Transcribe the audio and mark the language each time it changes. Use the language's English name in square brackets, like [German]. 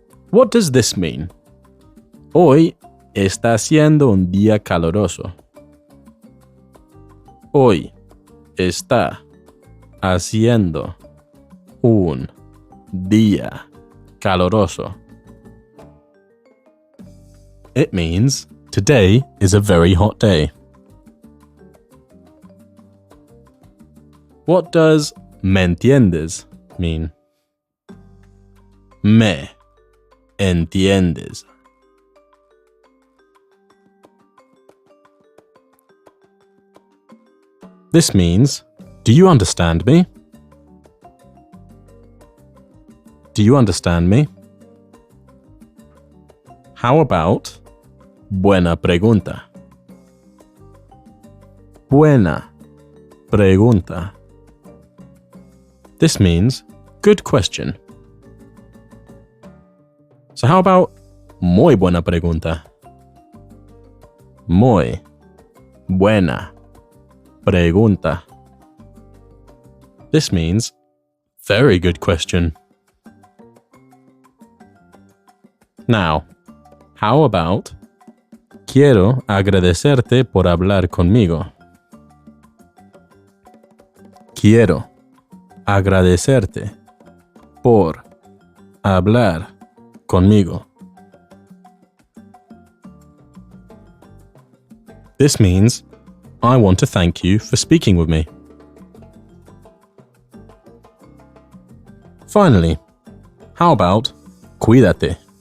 [English] What does this mean? [Spanish] Hoy está haciendo un día caluroso. Hoy está haciendo un día caluroso. [English] It means, today is a very hot day. What does [Spanish] me entiendes [English] mean? [Spanish] Me entiendes. [English] This means, do you understand me? Do you understand me? How about, [Spanish] buena pregunta? Buena pregunta. [English] This means, good question. So how about, [Spanish] muy buena pregunta? Muy buena pregunta. [English] This means, very good question. Now, how about, [Spanish] quiero agradecerte por hablar conmigo. Quiero agradecerte por hablar conmigo. [English] This means, I want to thank you for speaking with me. Finally, how about, [Spanish] cuídate?